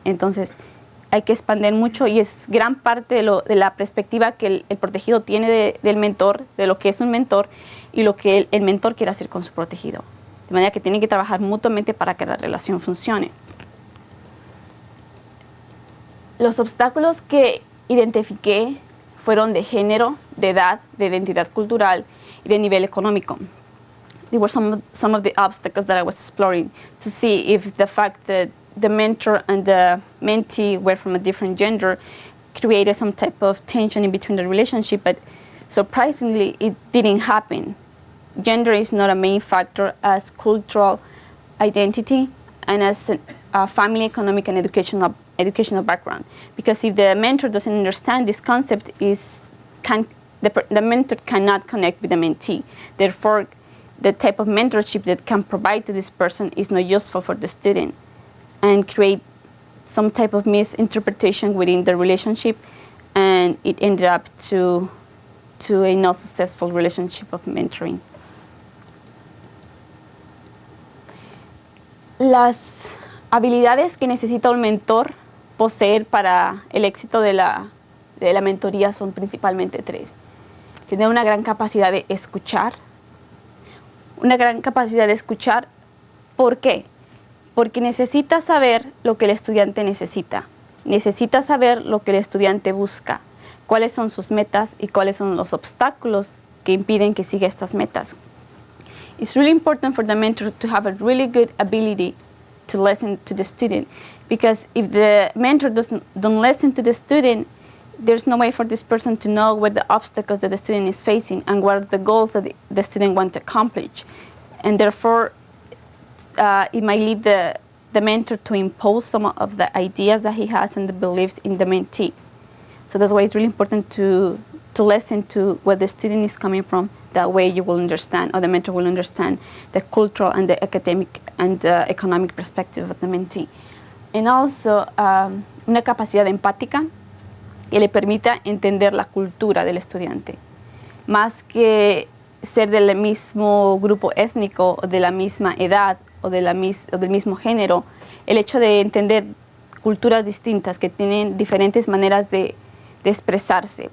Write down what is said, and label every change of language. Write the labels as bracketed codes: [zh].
[es] Entonces, hay que expandir mucho, y es gran parte de la perspectiva que el protegido tiene del mentor, de lo que es un mentor, y lo que el mentor quiere hacer con su protegido. De manera que tienen que trabajar mutuamente para que la relación funcione. Los obstáculos que identifiqué fueron de género, de edad, de identidad cultural y de nivel económico. [en] These were some of the obstacles that I was exploring to see if the fact that the mentor and the mentee were from a different gender created some type of tension in between the relationship, but surprisingly it didn't happen. Gender is not a main factor as cultural identity and as a family, economic, and educational background. Because if the mentor doesn't understand this concept, the mentor cannot connect with the mentee. Therefore, the type of mentorship that can provide to this person is not useful for the student and create some type of misinterpretation within the relationship and it ended up to a not successful relationship of mentoring. Las habilidades que necesita un mentor poseer para el éxito de la mentoría son principalmente tres. Tener una gran capacidad de escuchar. Una gran capacidad de escuchar, ¿por qué? Porque necesita saber lo que el estudiante necesita. Necesita saber lo que el estudiante busca, cuáles son sus metas y cuáles son los obstáculos que impiden que siga estas metas. It's really important for the mentor to have a really good ability to listen to the student, because if the mentor don't listen to the student, there's no way for this person to know what the obstacles that the student is facing and what are the goals that the student wants to accomplish. And therefore, it might lead the mentor to impose some of the ideas that he has and the beliefs in the mentee. So that's why it's really important to listen to where the student is coming from. That way you will understand, or the mentor will understand, the cultural and the academic and economic perspective of the mentee. And also, [es] una capacidad empática que le permita entender la cultura del estudiante. Más que ser del mismo grupo étnico, o de la misma edad, o del mismo género, el hecho de entender culturas distintas que tienen diferentes maneras de expresarse.